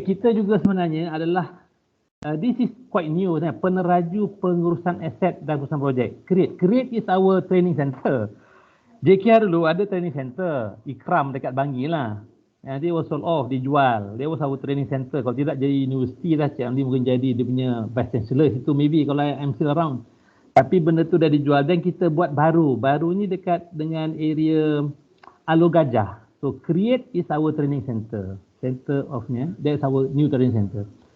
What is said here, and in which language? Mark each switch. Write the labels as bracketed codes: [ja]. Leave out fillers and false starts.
[ms] Kita juga sebenarnya adalah [en] this is quite new, [ms] peneraju pengurusan aset dan pengurusan projek. [en] Create is our training center. [ms] JKR dulu ada training center, Ikram dekat Bangi lah. [en] Dia was sold off, [ms] dijual. [en] Dia was our training center. [ms] Kalau tidak jadi universiti lah, Cik Amli mungkin jadi dia punya [en] vice chancellor [ms] situ [en] maybe [ms] kalau [en] I'm still around. [ms] Tapi benda tu dah dijual dan kita buat baru. Baru ni dekat dengan area Alor Gajah. [en] So Create is our training center. Center of-nya, that's our new training center.